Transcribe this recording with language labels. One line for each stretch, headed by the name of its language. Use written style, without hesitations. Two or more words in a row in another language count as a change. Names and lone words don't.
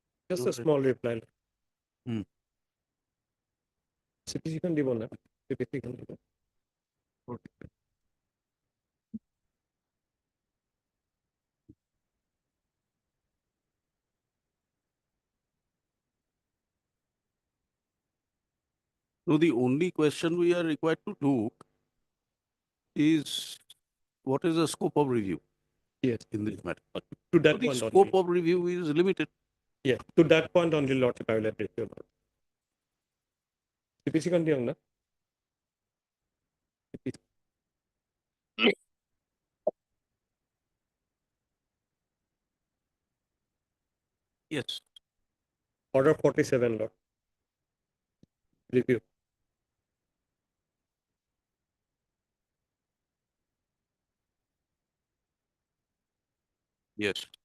English: Just a Okay. small reply. Hmm.
Assamese: CPC খন দিব না CPC খন দিব
English: No, the only question we are required to do is what is the scope of review Yes. in this matter? To that So the point scope only. of review is limited. Yes, to that point only, Lordship, I will address you about.
Assamese: CPC খন দিয়ক না CPC.
English: Yes. Order 47, Lord. Review. Yes.